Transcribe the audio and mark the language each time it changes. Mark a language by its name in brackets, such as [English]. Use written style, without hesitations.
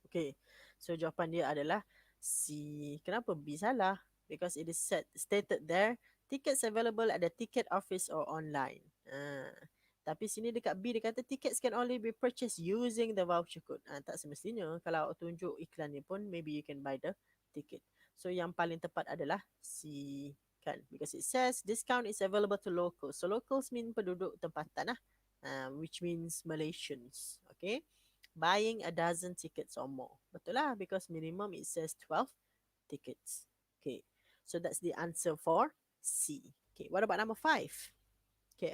[Malay] Okay, so jawapan dia adalah C. Kenapa B salah? [English] Because it is stated there, tickets available at the ticket office or online. [Malay] Tapi sini dekat B dia kata [English] tickets can only be purchased using the voucher code. [Malay] Tak semestinya. Kalau tunjuk iklan ni pun, [English] maybe you can buy the ticket. [Malay] So yang paling tepat adalah C. Kan? [English] Because it says discount is available to locals. So locals mean [Malay] penduduk tempatan lah. [English] Which means Malaysians. Okay. Buying a dozen tickets or more. [Malay] Betul lah, [English] because minimum it says 12 tickets. Okay. So that's the answer for C. Okay. What about number 5? Okay.